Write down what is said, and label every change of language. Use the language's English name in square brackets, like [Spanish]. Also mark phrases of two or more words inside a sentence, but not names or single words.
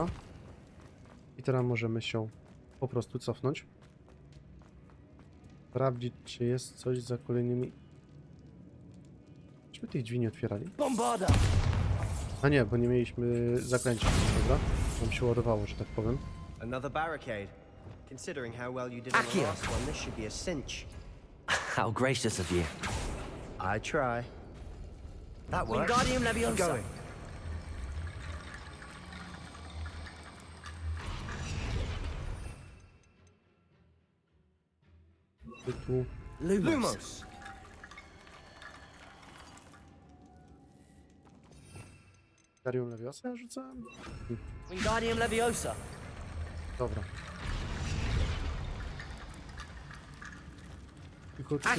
[Polish] I teraz możemy się po prostu cofnąć. Sprawdzić, czy jest coś za kolejnymi... Czyśmy tych drzwi nie otwierali? Bombarda! A nie, bo nie mieliśmy zakręcić, dobra? Nam się ładowało, że tak powiem. [English] Another barricade. Considering how well you did on the Akio. last one, this should be a cinch. How gracious of you. I try. That works. Wingardium Keep Leviosa! going. [Polish] Tu Lumos! Wingardium Leviosa rzucałem? Wingardium Leviosa! Dobra. Tylko Akio.